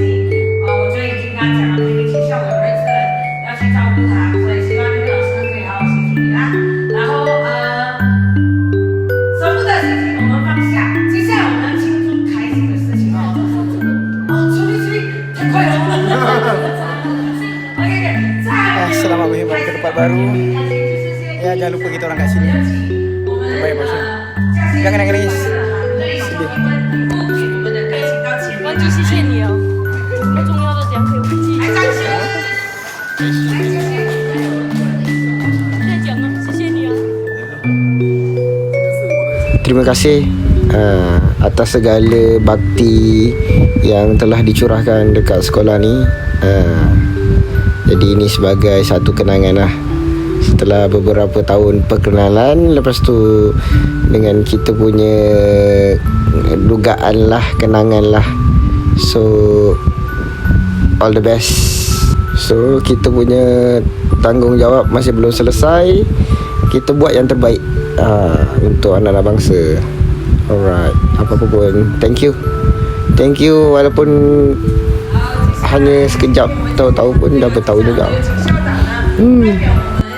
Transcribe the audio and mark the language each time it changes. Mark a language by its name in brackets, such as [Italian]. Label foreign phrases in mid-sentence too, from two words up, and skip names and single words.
[Chinese] 我就已经跟他讲了，那个学校我有认识人，要去照顾他，所以希望那个老师可以好好协助你啦。然后舍不得的事情我们放下，接下来我们要庆祝开心的事情哦。出力，太快了。OK， 再。 [Malay] Selamat berhibur ke tempat baru. Ya, jangan lupa kita orang kat sini. Baik, Bosheng. Jangan nangis. Sedih. [Chinese] 忘记谢谢你哦，有重要的点可以忘记。再讲啊，谢谢你哦。 [Malay] Terima kasih atas segala bakti yang telah dicurahkan dekat sekolah ni. Jadi ini sebagai satu kenangan lah. Setelah beberapa tahun perkenalan, lepas tu dengan kita punya dugaan lah, kenangan lah. [English] So all the best. [Malay] So kita punya tanggungjawab masih belum selesai. Kita buat yang terbaik untuk anak-anak bangsa. Alright, apa-apa pun, [English] thank you [Malay] walaupun hanya sekejap, tahu-tahu pun dah bertahun juga.